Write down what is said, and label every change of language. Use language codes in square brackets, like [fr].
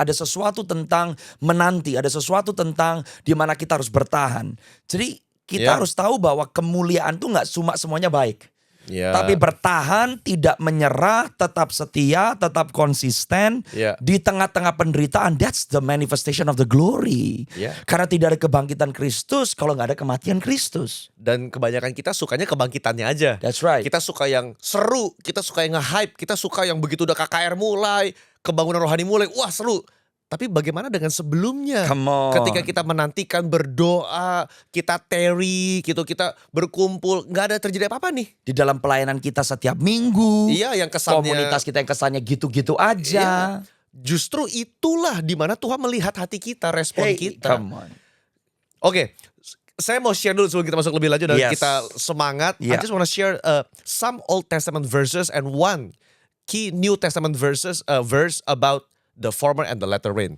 [id] Ada sesuatu tentang menanti, ada sesuatu tentang di mana kita harus bertahan. Jadi kita [en] Yeah. [id] harus tahu bahwa kemuliaan tuh nggak cuma semuanya baik. Ya. Tapi bertahan, tidak menyerah, tetap setia, tetap konsisten Ya. di tengah-tengah penderitaan. [en] That's the manifestation of the glory. [id] Ya. Karena tidak ada kebangkitan Kristus kalau nggak ada kematian Kristus. Dan kebanyakan kita sukanya kebangkitannya aja. [en] That's right. [id] Kita suka yang seru, kita suka yang nge-hype, kita suka yang begitu udah KKR mulai, kebangunan rohani mulai, wah seru. Tapi bagaimana dengan sebelumnya? [en] Come on. [id] Ketika kita menantikan berdoa, kita tarry gitu, kita berkumpul, nggak ada terjadi apa-apa nih. Di dalam pelayanan kita setiap minggu. Iya, yang kesannya Komunitas kita yang kesannya gitu-gitu aja. justru itulah di mana Tuhan melihat hati kita, respon [en] Hey, [id] kita. [en] come on. [id] Oke, saya mau share dulu sebelum kita masuk lebih lanjut dan Yes. kita semangat. I [en] Yeah. just want to share some Old Testament verses and one key New Testament verse about the former and the latter rain.